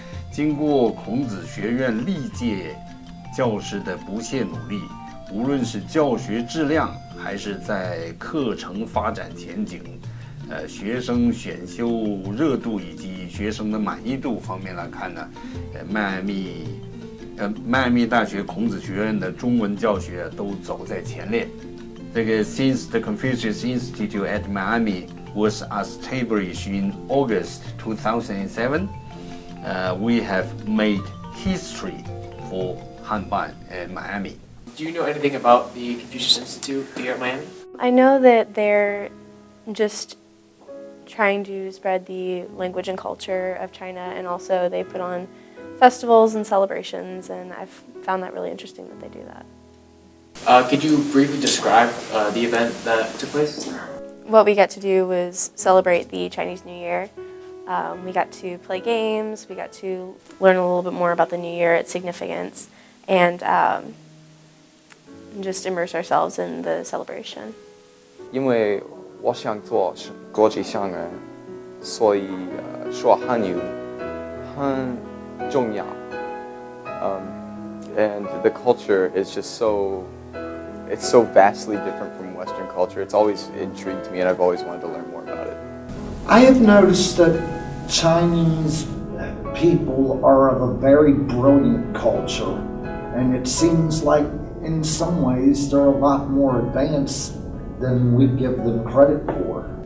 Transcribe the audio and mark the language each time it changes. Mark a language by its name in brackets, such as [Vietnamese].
[Chinese] 经过孔子学院历届教师的不懈努力，无论是教学质量还是在课程发展前景、学生选修热度以及学生的满意度方面来看呢，迈阿密大学孔子学院的中文教学都走在前列。 [English] 这个 Since the Confucius Institute at Miami was established in August 2007, we have made history for Hanban and Miami. Do you know anything about the Confucius Institute here at Miami? I know that they're just trying to spread the language and culture of China, and also they put on festivals and celebrations, and I've found that really interesting that they do that. Could you briefly describe the event that took place? What we got to do was celebrate the Chinese New Year. We got to play games, we got to learn a little bit more about the New Year, its significance, and just immerse ourselves in the celebration. [Chinese] 因为我想做国际商人，所以说汉语很重要。 [English] And the culture is just it's so vastly different from Western culture. It's always intrigued me, and I've always wanted to learn more about it. I have noticed that Chinese people are of a very brilliant culture, and it seems like in some ways they're a lot more advanced than we give them credit for.